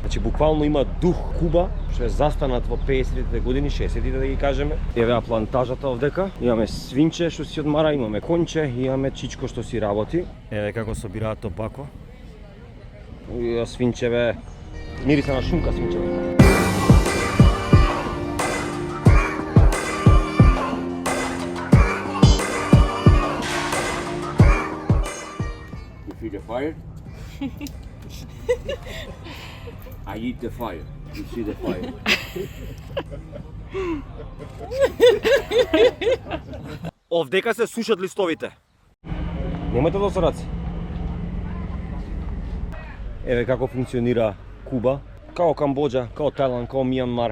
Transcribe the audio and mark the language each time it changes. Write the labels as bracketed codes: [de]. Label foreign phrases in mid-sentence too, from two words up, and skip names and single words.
[mk] Значи буквално има дух Куба, што е застанат во 50-тите години, 60-тите да ги кажеме. Еве плантажата овдека. Имаме свинче што си одмара, имаме конче, имаме чичко што си работи. Еве како собираат топако. И свинчеве, мириса на шунка свинчеве. [en] You feel the fire? I eat the fire. You see the fire. [mk] Овдека се сушат листовите. Немајте досораци. Еве како функционира Куба. Као Камбоџа, као Тајланд, као Мијанмар.